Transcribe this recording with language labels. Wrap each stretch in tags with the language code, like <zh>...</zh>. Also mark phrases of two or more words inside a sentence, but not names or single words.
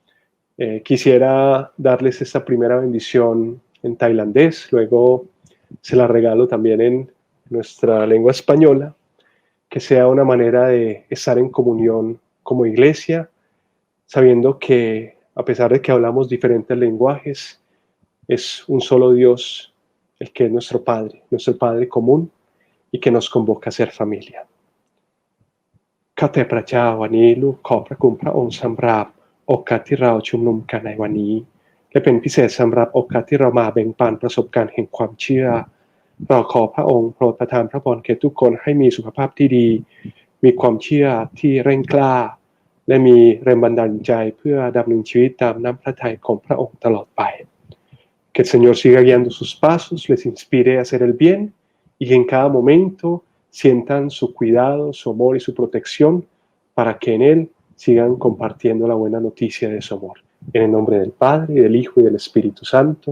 <es>Quisiera darles esta primera bendición en tailandés, luego se la regalo también en nuestra lengua española, que sea una manera de estar en comunión como iglesia, sabiendo que a pesar de que hablamos diferentes lenguajes, es un solo Dios el que es nuestro Padre común y que nos convoca a ser familia.</es> <th>ข้าแต่พระเจ้าวันนี้ลูกขอพระคุณพระองค์สำหรับโอกาสที่เราชุมนุมกันในวันนี้และเป็นพิเศษสำหรับโอกา สที่เรามาแบ่งปันประสบการณ์แห่งความเชื่อเราขอพระองค์โปรดประทานพระพรแก่ทุกคนให้มีสุขภาพที่ดีมีความเชื่อที่เร่งกล้าและมีแรงบันดาลใจเพื่อดำเนินชีวิตตามน้ำพระทัยของพระองค์ตลอดไป</th> <es>Que el Señor siga guiando sus pasos, les inspire a hacer el bien y que en cada momento sientan su cuidado, su amor y su protección para que en Él sigan compartiendo la buena noticia de su amor. En el nombre del Padre, y del Hijo y del Espíritu Santo.</es>